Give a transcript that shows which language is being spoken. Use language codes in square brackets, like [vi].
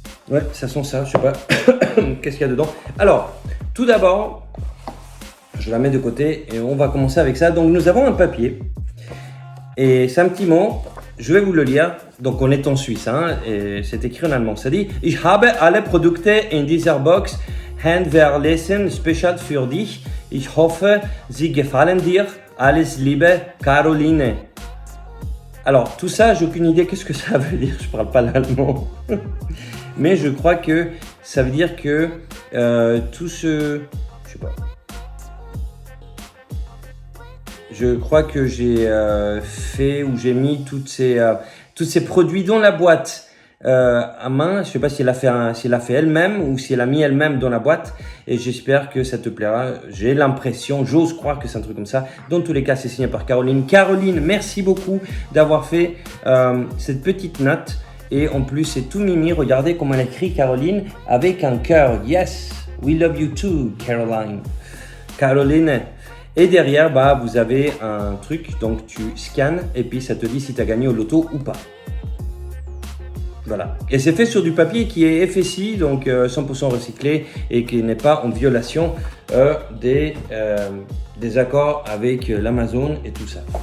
[fr] Ouais, ça sent ça, je sais pas. Qu'est-ce qu'il y a dedans? Alors, tout d'abord, je la mets de côté et on va commencer avec ça. Donc, nous avons un papier. Et c'est un petit mot. Je vais vous le lire. Donc, on est en Suisse. Hein, et c'est écrit en allemand. Ça dit: [de] Ich habe alle Produkte in dieser Box handverlesen, spezial für dich. Ich hoffe, sie gefallen dir. Alles Liebe, Caroline. [fr] Alors, tout ça, j'ai aucune idée qu'est-ce que ça veut dire. Je parle pas l'allemand. Mais je crois que ça veut dire que tout ce... Je sais pas. Je crois que j'ai fait ou j'ai mis toutes ces produits dans la boîte. à main. Je sais pas si elle a fait, si elle a fait elle-même ou si elle a mis elle-même dans la boîte. Et j'espère que ça te plaira. J'ai l'impression, j'ose croire que c'est un truc comme ça. Dans tous les cas, c'est signé par Caroline. Caroline, merci beaucoup d'avoir fait cette petite note. Et en plus, c'est tout mimi. Regardez comment elle écrit Caroline avec un cœur. [en] Yes, we love you too, Caroline. Caroline. [fr] Et derrière, bah, vous avez un truc, donc tu scannes et puis ça te dit si tu as gagné au loto ou pas. Voilà. Et c'est fait sur du papier qui est FSI, donc 100% recyclé et qui n'est pas en violation des accords avec l'Amazon et tout ça.